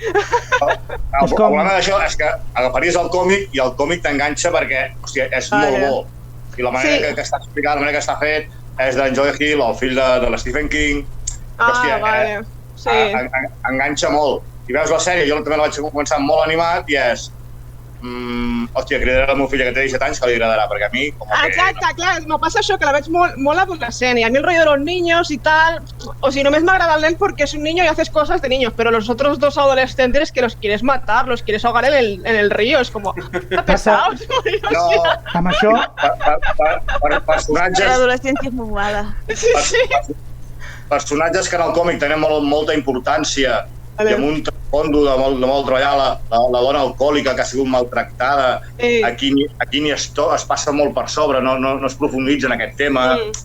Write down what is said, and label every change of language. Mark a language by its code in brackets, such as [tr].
[ca] El problema d'això és que agafaries el còmic i el còmic t'enganxa perquè, hòstia, és molt bo. I la manera que està explicat, la manera que està fet, és d'en Joe Hill, el fill de l'Stephen King. Hòstia, vale. Sí. Enganxa molt. I veus la sèrie, jo també la vaig començar molt animat i és... hòstia, cridaré la meva filla que té 17 anys que li agradarà, perquè a mi... Exacte, clar, me passa això, que la veig molt adolescent, [es] y a mí el rollo de los niños y tal, [ca] o si només m'agrada el nen [es] porque es un niño y haces cosas de niños, pero los otros 2 adolescentes que los quieres matar, los quieres ahogar en el río, es como, pesados. [ca] No, amb això... Per personatges... L'adolescència és molt mala. Personatges que en el còmic tenen molta importància i amb un fondo de molt treballar, la dona alcohòlica que ha sigut maltractada, aquí ni es passa molt per sobre, no es profunditza en aquest tema.